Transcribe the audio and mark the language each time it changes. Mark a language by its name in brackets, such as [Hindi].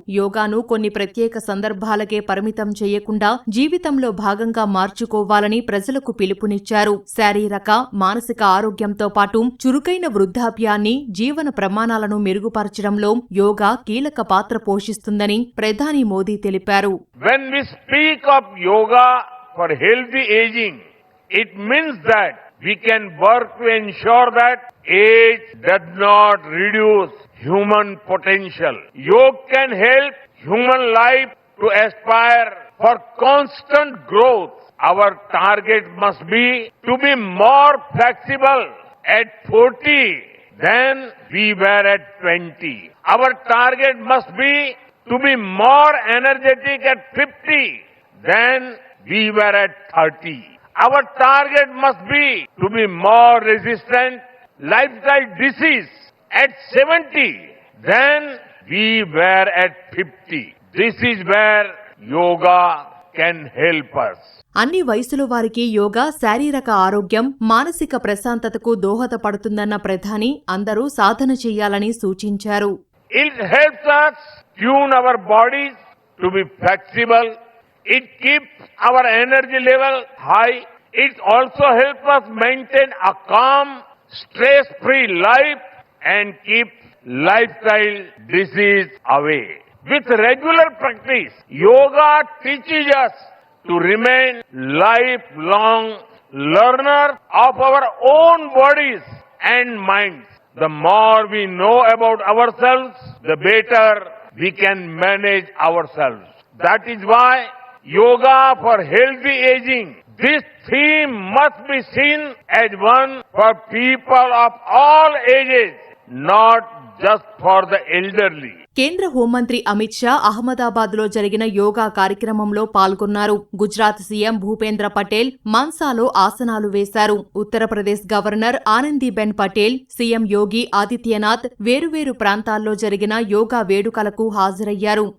[Telugu] యోగాను కొన్ని ప్రత్యేక సందర్భాలకే పరిమితం చేయకుండా జీవితంలో భాగంగా మార్చుకోవాలని ప్రజలకు పిలుపునిచ్చారు. శారీరక, మానసిక ఆరోగ్యంతో పాటు చురుకైన వృద్ధాప్యాన్ని, జీవన ప్రమాణాలను మెరుగుపరచడంలో యోగా కీలక పాత్ర పోషిస్తుందని ప్రధాని మోదీ తెలిపారు. [English] When we speak of yoga for healthy aging, it means that we can work to ensure that age does not reduce human potential. Yoga can help human life to aspire for constant growth. Our target must be to be more flexible at 40 than we were at 20. Our target must be to be more energetic at 50 than we were at 30. Our target must be to be more resistant lifestyle disease at 70 than we were at 50. This is where yoga can help us. [Telugu] అన్ని వయసుల వారికి యోగా శారీరక ఆరోగ్యం, మానసిక ప్రశాంతతకు దోహదపడుతుందన్న ప్రధాని అందరూ సాధన చేయాలని సూచించారు. [English] It helps us tune our bodies to be flexible. It keeps our energy level high. It also helps us maintain a calm, stress-free life and keep lifestyle disease away. With regular practice, yoga teaches us to remain lifelong learners of our own bodies and minds. The more we know about ourselves, the better we can manage ourselves. That is why yoga for healthy aging, this theme must be seen as one for people of all ages, not just for the elderly. [Telugu] కేంద్ర హోంమంత్రి అమిత్ షా అహ్మదాబాద్లో జరిగిన యోగా కార్యక్రమంలో పాల్గొన్నారు. Gujarat CM Bhupendra Patel మాన్సాలో ఆసనాలు వేశారు. Uttar Pradesh governor Anandiben Patel, CM Yogi Adityanath వేరువేరు ప్రాంతాల్లో జరిగిన యోగా వేడుకలకు హాజరయ్యారు.